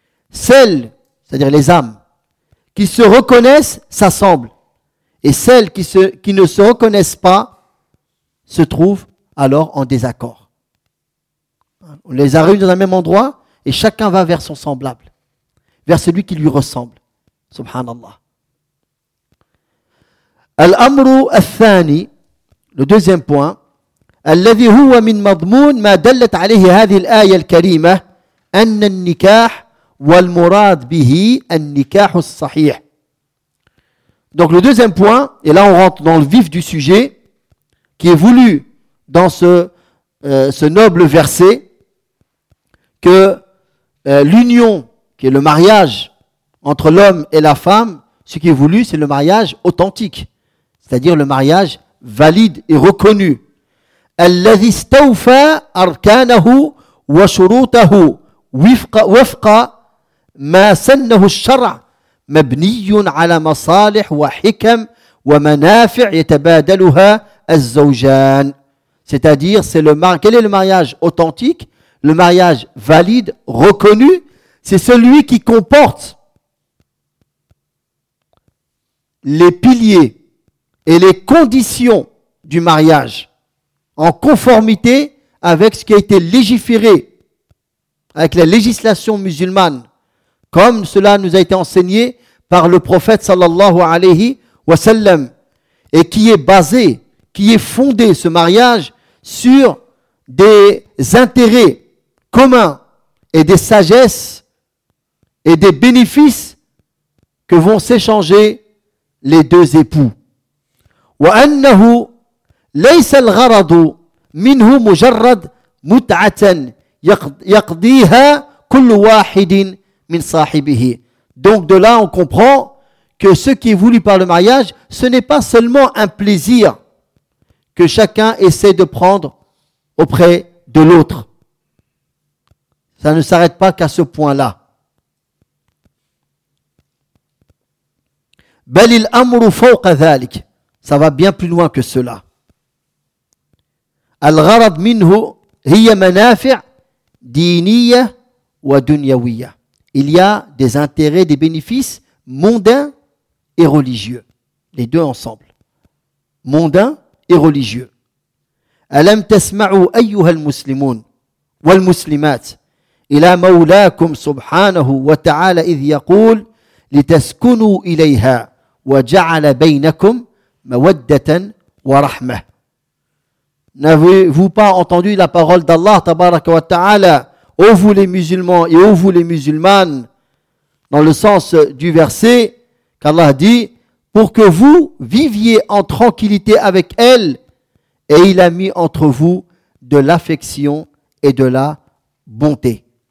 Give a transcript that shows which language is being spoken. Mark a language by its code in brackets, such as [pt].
[fr] Celles, c'est-à-dire les âmes, qui se reconnaissent, s'assemblent. Et celles qui ne se reconnaissent pas, se trouvent alors en désaccord. On les a réunis dans un même endroit et chacun va vers son semblable, vers celui qui lui ressemble. [ar] Subhanallah. Al-amru al-thani, [fr] le deuxième point, [ar] الذي هو من مضمون ما دلت عليه هذه الآية الكريمة أن النكاح والمراد به النكاح الصحيح. [fr] Donc le deuxième point, et là on rentre dans le vif du sujet qui est voulu dans ce noble verset, que l'union, qui est le mariage entre l'homme et la femme, ce qui est voulu, c'est le mariage authentique, c'est-à-dire le mariage valide et reconnu. [ar] الذي استوفى أركانه وشروطه وفق ما سنه الشرع مبني على مصالح وحكم ومنافع يتبادلها الزوجان. [fr] C'est-à-dire, quel est le mariage authentique? Le mariage valide, reconnu, c'est celui qui comporte les piliers et les conditions du mariage en conformité avec ce qui a été légiféré, avec la législation musulmane, comme cela nous a été enseigné par le prophète sallallahu alayhi wa sallam, et qui est basé, qui est fondé ce mariage sur des intérêts communs et des sagesses et des bénéfices que vont s'échanger les deux époux. [ar] Wa annahu ليس الغرض منه مجرد متعة يقضيها كل واحد من صاحبه. [fr] Donc de là on comprend que ce qui est voulu par le mariage, ce n'est pas seulement un plaisir que chacun essaie de prendre auprès de l'autre. Ça ne s'arrête pas qu'à ce point-là. [ar] بل الأمر فوق ذلك. [fr] Ça va bien plus loin que cela. [ar] الغرض منه هي منافع دينية ودنيوية. [fr] Il y a des intérêts, des bénéfices mondains et religieux. Les deux ensemble. Mondains et religieux. [ar] ألم تسمعوا أيها المسلمون والمسلمات إلى مولاكم سبحانه وتعالى إذ يقول لتسكنوا إليها وجعل بينكم مودة ورحمة. [fr] N'avez-vous pas entendu la parole d'Allah, tabaraka wa ta'ala, ô vous les musulmans et ô vous les musulmanes, dans le sens du verset qu'Allah dit, pour que vous viviez en tranquillité avec elle, et il a mis entre vous de l'affection et de la bonté.